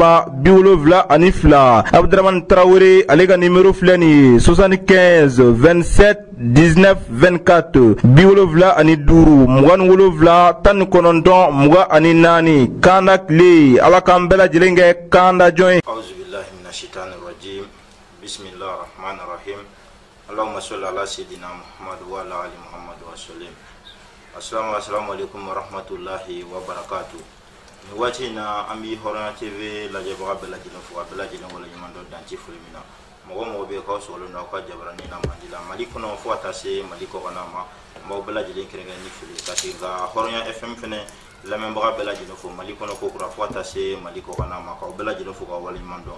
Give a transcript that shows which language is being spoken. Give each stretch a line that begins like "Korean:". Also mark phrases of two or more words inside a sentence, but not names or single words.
Bambara: 83 Abdramane Traoré ale ka nimero filɛ nin ye 75 27 19 24 75 27 19 Kanda kle ala k'an bɛɛ lajɛlen kɛ kanda jɔn ye.
Arabic: أعوذ بالله من الشيطان الرجيم. بسم الله الرحمن الرحيم. اللهم صل على سيدنا محمد وعلى آل محمد وسلم. السلام عليكم ورحمة الله وبركاته.
Bambara: Ni waati na an bi Hɔrɔnya TV lajɛbaga bɛɛ lajɛlen fo ka bɛɛ lajɛlen wala ɲuman dɔ danci foli min na. Mɔgɔ bɛ k'aw sɔgɔlen don aw ka jabarani na Mali la Mali kɔnɔ fo ka taa se Mali kɔkan ma mɔgɔw bɛɛ lajɛlen kɛrɛnkɛrɛnnen ni fili ka se nka Hɔrɔnya FM fɛnɛ lamɛnbaga bɛɛ lajɛlen fo Mali kɔnɔ ko kura fo ka taa se Mali kɔkan ma k'aw bɛɛ lajɛlen fo k'aw wale ɲuman dɔn.